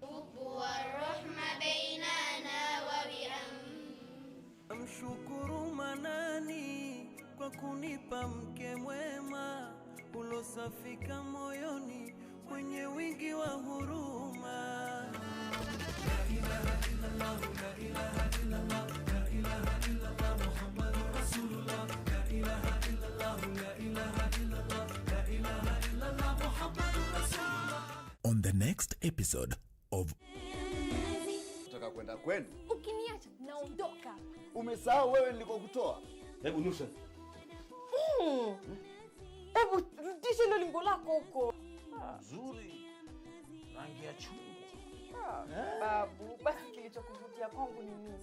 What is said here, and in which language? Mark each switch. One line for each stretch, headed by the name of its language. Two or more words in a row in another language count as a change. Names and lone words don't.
Swahili: Mshukuru Manani kwa kunipa mke mwema ulosafika moyoni mwenye wingi wa huruma.
Arabic: لا إله إلا الله، لا إله إلا الله، لا إله إلا الله، محمد رسول الله. لا إله إلا الله، لا إله إلا الله، لا إله إلا الله، محمد رسول الله.
English: On the next episode of
Swahili: Nataka kwenda kwenu. Ukiniacha naondoka. Umesahau wewe nilikokutoa? Hebu nusha. Hebu rudisha ile lingo lako huko. Nzuri. Rangi ya chungwa. Babu, basi kilichokuvutia kwangu ni nini?